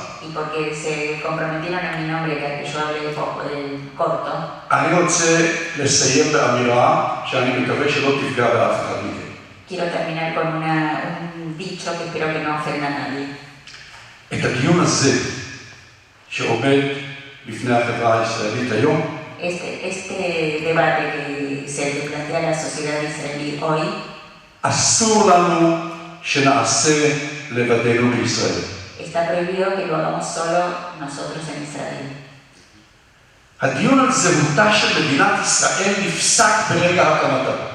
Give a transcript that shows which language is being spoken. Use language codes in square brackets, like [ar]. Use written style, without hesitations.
[es] Y porque se comprometieron a mi nombre que yo hable corto, [he] אני רוצה לסיים באמירה שאני מקווה שלא תפגע באף אחד מכם. [es] quiero terminar con un dicho que espero que no ofenda a nadie. [he] את הדיון הזה שעומד בפני החברה הישראלית היום, [es] Este debate que se le plantea a la sociedad israelí hoy, [he] אסור לנו שנעשה לבדנו בישראל. [es] está prohibido que lo hagamos solo nosotros en Israel. [he] הדיון על זהותה של מדינת ישראל נפסק ברגע הקמתה.